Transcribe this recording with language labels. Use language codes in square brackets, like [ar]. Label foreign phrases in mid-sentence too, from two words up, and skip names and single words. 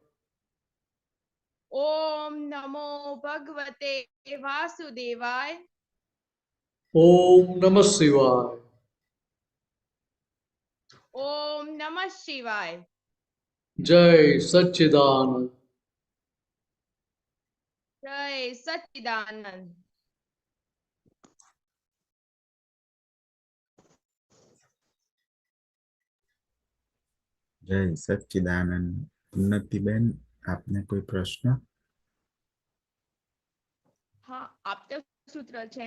[sa] ओम नमो भगवते वासुदेवाय। ओम नमः शिवाय। ओम नमः शिवाय। जय सच्चिदानंद। जय सच्चिदानंद। [gu] જય સચ્ચિદાનંદ. ઉન્નતિબેન, આપને કોઈ પ્રશ્ન? હા, આપતો સૂત્ર છે,